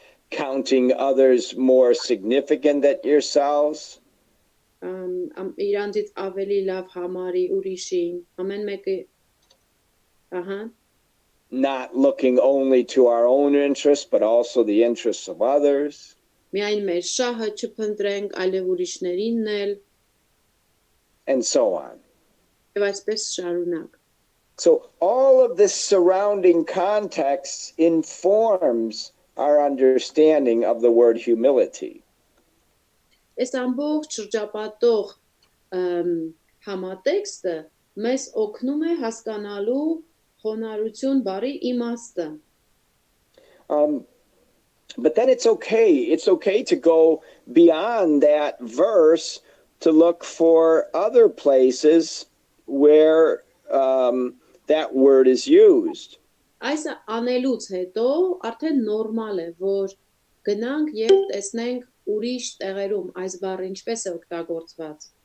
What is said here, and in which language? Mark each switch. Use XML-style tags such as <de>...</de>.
<en>counting others more significant than yourselves.</en> <hy>Իրանցից ավելի լավ համարի ուրիշին, ամեն մեկը,</hy> <en>not looking only to our own interests, but also the interests of others.</en> <hy>Միայն մեր շահը չփնտրենք, այլև ուրիշներինն էլ.</hy> <en>And so on.</en> <hy>Եվ այսպես շարունակ.</hy> <en>So all of this surrounding context informs our understanding of the word humility.</en> <hy>Այս ամբողջ շրջապատող համատեքստը մեզ օգնում է հասկանալու խոնարհություն բառի իմաստը.</hy> <en>But then it's okay to go beyond that verse to look for other places where that word is used.</en> <hy>Այս անելուց հետո արդեն նորմալ է, որ գնանք եւ տեսնենք ուրիշ տեղերում այս բառը ինչպես է օգտագործված։</hy>